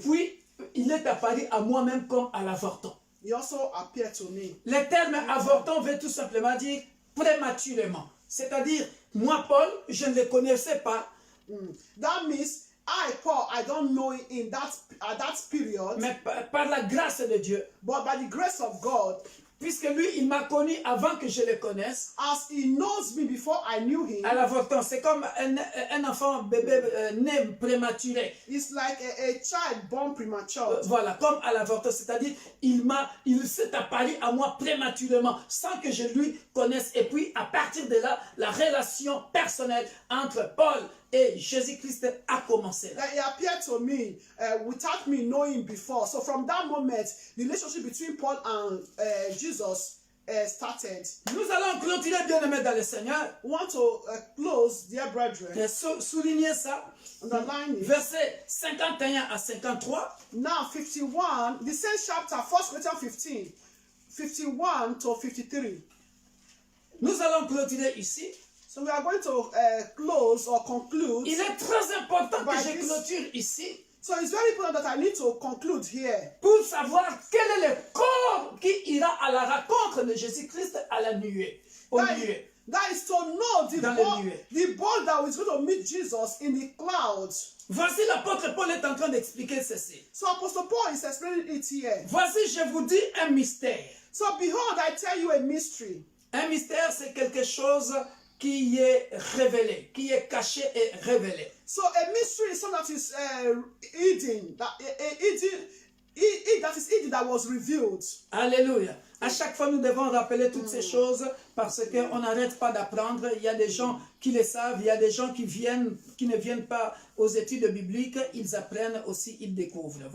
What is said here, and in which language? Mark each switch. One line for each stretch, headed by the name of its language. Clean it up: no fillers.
French: Puis il est apparu à moi-même comme à l'avorton.
English: He also appeared to me.
French: Le terme avorton veut tout simplement dire prématurément. C'est-à-dire, moi, Paul, je ne le connaissais pas.
English: That means Paul, I don't know him at that period,
French: Mais par la grâce de Dieu,
English: but by the grace of God,
French: puisque lui, il m'a connu avant que je le connaisse,
English: as he knows me before I knew him,
French: à l'avorton, c'est comme un enfant bébé né prématuré.
English: it's like a child born premature.
French: Voilà, comme à l'avorton, c'est-à-dire, il s'est apparu à moi prématurément, sans que je lui connaisse. Et puis, à partir de là, la relation personnelle entre Paul et Jésus-Christ a commencé.
English: That he appeared to me without me knowing before. So from that moment, the relationship between Paul and Jesus started.
French: Nous allons clôturer, bien-aimés dans le Seigneur.
English: We want to close, dear brethren,
French: Et souligner ça.
English: underline it.
French: Versets 51 à 53.
English: Now 51, the same chapter, 1 Corinthians 15, 51 to 53.
French: Nous allons clôturer ici.
English: So we are going to close or conclude.
French: Il est très important que
English: By
French: je
English: this-
French: clôture ici
English: So it's very important that I need to conclude here.
French: pour savoir quel est le corps qui ira à la rencontre de Jésus-Christ à la nuée. Au nuée.
English: That is to know
French: Dans les nuées.
English: the ball that is going to meet Jesus in the clouds.
French: Voici l'apôtre Paul est en train d'expliquer ceci.
English: So Apostle Paul is explaining it here.
French: Voici, je vous dis un mystère.
English: So behold, I tell you a mystery.
French: Un mystère, c'est quelque chose qui est révélé, qui est caché et révélé.
English: So a mystery is something that is hidden, that is hidden, that was revealed.
French: Alléluia. À chaque fois, nous devons rappeler toutes ces choses parce qu'on n'arrête pas d'apprendre. Il y a des gens qui le savent, il y a des gens qui ne viennent pas aux études bibliques, ils apprennent aussi, ils découvrent.